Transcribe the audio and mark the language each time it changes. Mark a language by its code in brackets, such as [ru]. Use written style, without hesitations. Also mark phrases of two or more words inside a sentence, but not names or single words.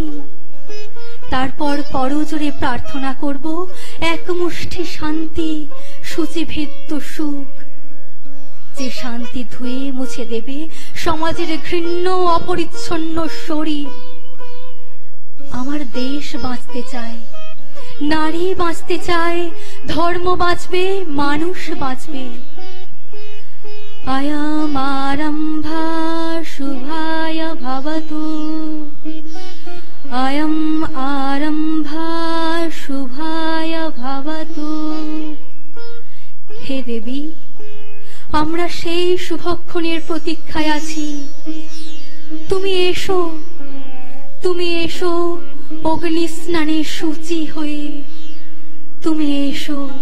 [bn] তারপর করজোরে প্রার্থনা করব এক মুষ্টি শান্তি, শুচিভেদ্য সুখ, যে শান্তি ধুয়ে মুছে দেবে সমাজের ঘৃণ্য অপরিচ্ছন্ন শরীর। আমার দেশ বাঁচতে চায়, নারী বাঁচতে চায়, ধর্ম বাঁচবে, মানুষ বাঁচবে। [sa] अयम् आरम्भा शुभाय भवतु, अयम् आरम्भा शुभाय भवतु। [bn] হে দেবী, আমরা সেই শুভক্ষণের প্রতীক্ষায় আছি। তুমি এসো, তুমি এসো অগ্নি স্নানে শুচি হয়ে, তুমি এসো।